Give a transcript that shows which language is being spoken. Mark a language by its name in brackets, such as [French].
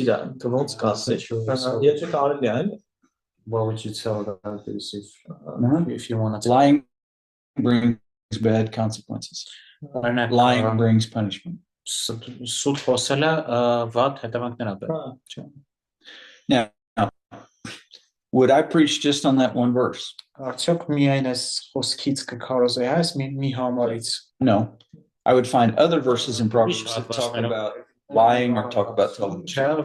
[Armenian] Ինքը ոնց կասի, եթե կարելի է, այլ [English] what would you tell about this if you want to lying brings bad consequences. Lying brings punishment. [Armenian] Սուտ խոսելը վատ հետևանքներ ա։ [English] Now, would I preach just on that one verse? [Armenian] Արդյոք միայն այս խոսքից կքարոզեի այս մի համարից։ [English] No. I would find other verses in Proverbs that talk about lying or talk about telling the truth.